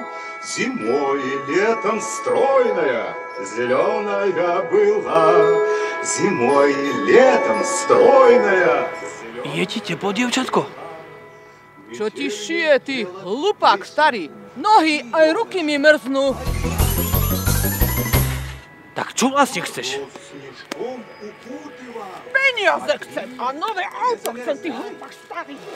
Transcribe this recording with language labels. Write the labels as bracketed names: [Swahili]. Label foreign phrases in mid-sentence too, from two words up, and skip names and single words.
[Russian] Зимой и летом стройная, зеленая была. Зимой и летом стройная. [Slovak] Je ti teplo, dievčatko? Čo ti šije, ty hlupák starý? Nohy aj ruky mi mrznú. Tak čo vlastne chceš? Peniaze chcem a nové auto chcem, ty hlupák starý.